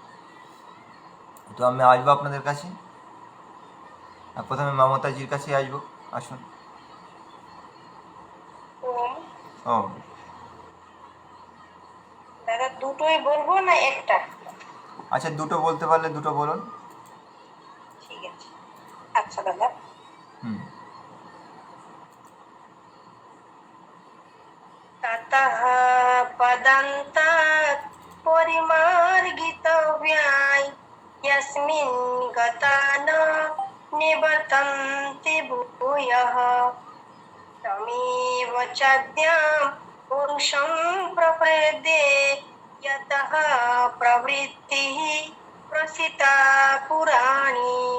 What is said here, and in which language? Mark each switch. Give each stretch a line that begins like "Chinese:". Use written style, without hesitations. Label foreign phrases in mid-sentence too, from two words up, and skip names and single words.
Bangla: তো আমি আসবো আপনাদের কাছে। প্রথমে মমতাজির কাছে আসবো। আসুন।
Sanskrit: ওম ওম।
Bangla: দাদা দুটোই বলবো না একটা? আচ্ছা, দুটো বলতে পারলে দুটো বলুন। ঠিক আছে। আচ্ছা দাদা।
Sanskrit: ततः पदन्तात् परिमार्गितव्याय यस्मिन् गता न निवर्तन्ति भूयः तमेव चाद्यां पुरुषं प्रपद्ये यतः प्रवृत्तिः प्रसिता पुराणी।